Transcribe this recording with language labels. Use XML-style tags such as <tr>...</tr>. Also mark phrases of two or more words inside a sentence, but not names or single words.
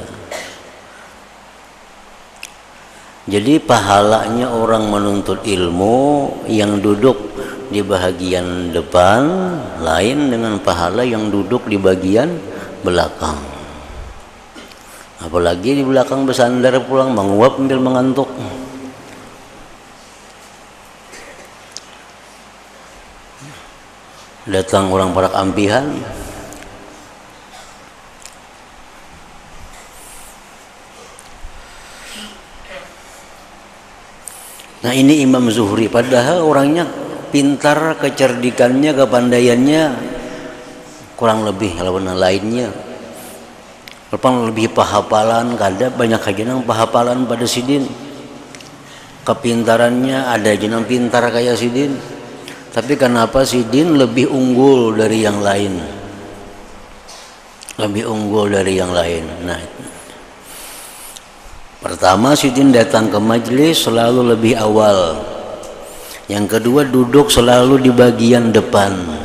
<id>Jadi pahalanya orang menuntut ilmu yang duduk di bagian depan lain dengan pahala yang duduk di bagian belakang. Apalagi di belakang bersandar pulang menguap sambil mengantuk. Datang orang parak ampihan, nah ini Imam Zuhri, padahal orangnya pintar, kecerdikannya, kepandaiannya kurang lebih lawan lainnya.</id> <bjn>Lebih pahapalan, kada banyak aja nang pahapalan pada sidin. Kepintarannya ada aja nang pintar kayak sidin.</bjn> <id>Tapi kenapa sidin lebih unggul dari yang lain? Lebih unggul dari yang lain. Nah, pertama sidin datang ke majelis selalu lebih awal. Yang kedua duduk selalu di bagian depan.</id>